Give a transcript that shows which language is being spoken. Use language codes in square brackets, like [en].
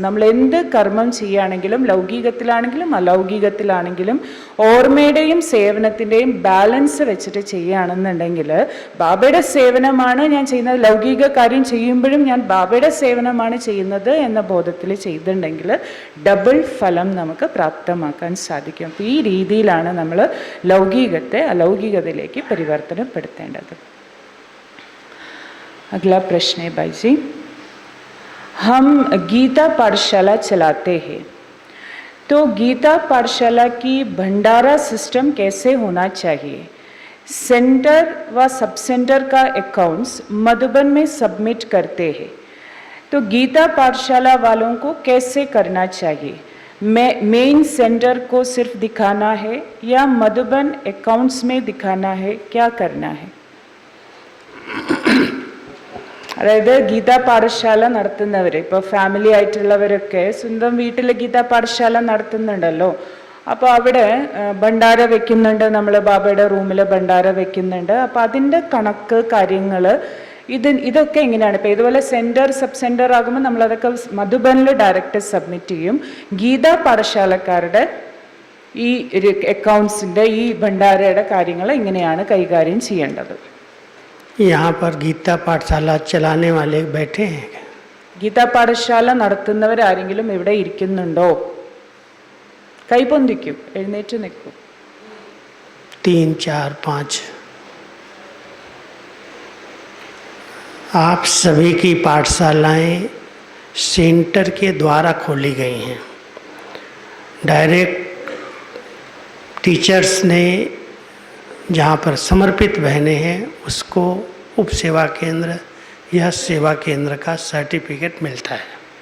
[ml] നമ്മൾ എന്ത് കർമ്മം ചെയ്യുകയാണെങ്കിലും ലൗകികത്തിലാണെങ്കിലും അലൗകികത്തിലാണെങ്കിലും ഓർമ്മയുടെയും സേവനത്തിൻ്റെയും ബാലൻസ് വെച്ചിട്ട് ചെയ്യുകയാണെന്നുണ്ടെങ്കിൽ ബാബയുടെ സേവനമാണ് ഞാൻ ചെയ്യുന്നത്, ലൗകിക കാര്യം ചെയ്യുമ്പോഴും ഞാൻ ബാബയുടെ സേവനമാണ് ചെയ്യുന്നത് എന്ന ബോധത്തിൽ ചെയ്തിട്ടുണ്ടെങ്കിൽ ഡബിൾ ഫലം നമുക്ക് പ്രാപ്തമാക്കാൻ സാധിക്കും. അപ്പോൾ ഈ രീതിയിലാണ് നമ്മൾ ലൗകികത്തെ അലൗകികതയിലേക്ക് പരിവർത്തനപ്പെടുത്തേണ്ടത്. [hi] अगला प्रश्न है भाई जी, हम गीता पाठशाला चलाते हैं तो गीता पाठशाला की भंडारा सिस्टम कैसे होना चाहिए? सेंटर व सब सेंटर का अकाउंट्स मधुबन में सबमिट करते हैं तो गीता पाठशाला वालों को कैसे करना चाहिए? मेन सेंटर को सिर्फ दिखाना है या मधुबन अकाउंट्स में दिखाना है? क्या करना है? [ml] അതായത് ഗീതാ പാഠശാല നടത്തുന്നവർ, ഇപ്പോൾ ഫാമിലി ആയിട്ടുള്ളവരൊക്കെ സ്വന്തം വീട്ടിൽ ഗീതാ പാഠശാല നടത്തുന്നുണ്ടല്ലോ. അപ്പോൾ അവിടെ ഭണ്ഡാര വെക്കുന്നുണ്ട്, നമ്മൾ ബാബയുടെ റൂമിൽ ഭണ്ഡാര വെക്കുന്നുണ്ട്. അപ്പോൾ അതിൻ്റെ കണക്ക് കാര്യങ്ങൾ ഇതൊക്കെ എങ്ങനെയാണ്? ഇപ്പോൾ ഇതുപോലെ സെൻറ്റർ സബ് സെൻറ്റർ ആകുമ്പോൾ നമ്മളതൊക്കെ മധുബനിൽ ഡയറക്റ്റ് സബ്മിറ്റ് ചെയ്യും. ഗീതാ പാഠശാലക്കാരുടെ ഈ അക്കൗണ്ട്സിൻ്റെ ഈ ഭണ്ഡാരയുടെ കാര്യങ്ങൾ എങ്ങനെയാണ് കൈകാര്യം ചെയ്യേണ്ടത്? [hi] यहाँ पर गीता पाठशाला चलाने वाले बैठे हैं? [ml] ഗീതാ പാഠശാല നടത്തുന്നവർ ആരെങ്കിലും ഇവിടെ ഇരിക്കുന്നുണ്ടോ? കൈപൊന്തിക്കൂ, എഴുന്നേറ്റ് നിൽക്കൂ. [hi] 3, 4, 5 आप सभी की पाठशालाएं सेंटर के द्वारा खोली गई हैं. डायरेक्ट टीचर्स ने जहाँ पर समर्पित बहनें हैं उसको उप सेवा केंद्र या सेवा केंद्र का सर्टिफिकेट मिलता है.